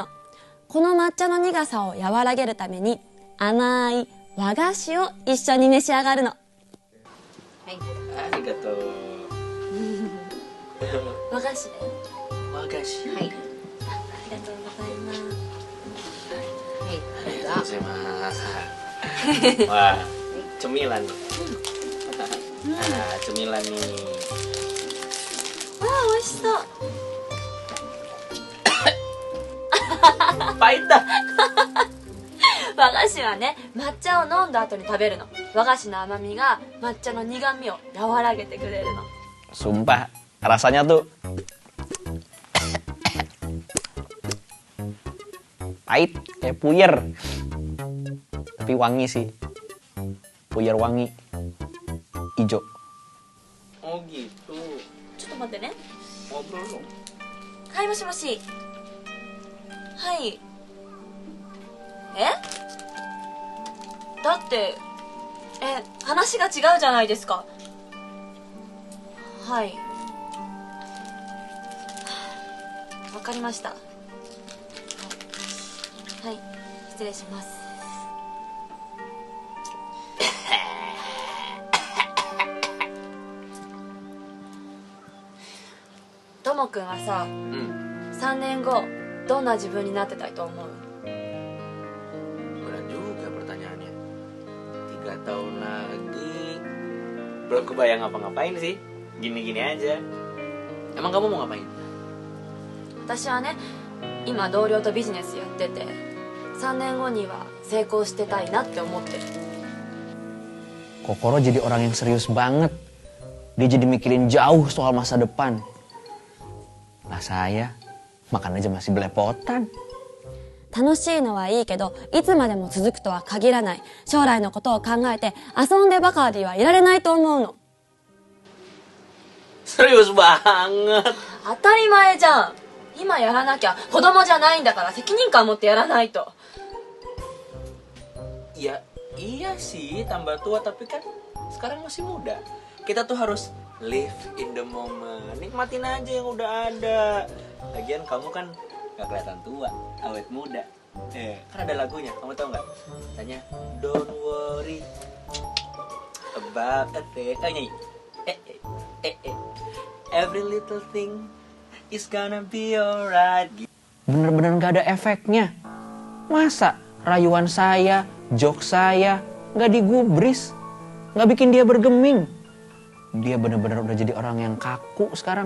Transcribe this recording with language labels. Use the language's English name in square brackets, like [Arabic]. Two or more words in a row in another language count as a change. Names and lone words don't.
[Japanese] この抹茶の苦さを和らげるために甘い和菓子を一緒に召し上がるの。ありがとう。和菓子だよ。和菓子。はい。ありがとうございます。ありがとうございます。 [Indonesian] Wah, cemilan nih. Cemilan nih. [Japanese] ああ、美味しそう。 [Indonesian] Pahit dah. [Japanese] 和菓子はね、抹茶を飲んだ後に食べるの。和菓子の甘みが抹茶の苦みを和らげてくれるの。 [Indonesian] Sumpah, rasanya tuh pahit, kayak puyer. Tapi wangi sih. Puyer wangi. Ijo. Oh gitu. [Japanese] ちょっと待ってね。 [Indonesian] Ngobrol dong. [Japanese] はい、もしもし。はい。だって、話が違うじゃないですか。はい。わかりました。はい、失礼します。ともくんはさ、3年後どんな自分になってたいと思う？ [Indonesian] Berat juga pertanyaannya. 3 tahun lagi belum kebayang ngapa-ngapain sih. Gini-gini aja. Emang kamu mau ngapain? [Japanese] 私はね、今同僚とビジネスやってて、3年後には成功してたいなって思ってる。 [Indonesian] Kokoro jadi orang yang serius banget. Dia jadi mikirin jauh soal masa depan. Lah saya, makan aja masih belepotan. [Japanese] 楽しいのはいいけど、いつまでも続くとは限らない。将来のことを考えて遊んでばかりはいられないと思うの。 [Indonesian] Serius banget. [Japanese] 当たり前じゃん。今やらなきゃ子供じゃないんだから責任感持ってやらないと。 [Indonesian] Ya, iya sih tambah tua tapi kan sekarang masih muda. Kita tuh harus [English] live in the moment. [Indonesian] Nikmatin aja yang udah ada. Lagian kamu kan gak kelihatan tua, awet muda. Kan ada lagunya, kamu tau gak? Tanya, [English] don't worry about a thing. [Indonesian] Nyanyi. [English] Every little thing is gonna be alright. [Indonesian] Bener-bener gak ada efeknya. Masa rayuan saya, jok saya gak digubris, gak bikin dia bergeming. Dia bener-bener udah jadi orang yang kaku sekarang.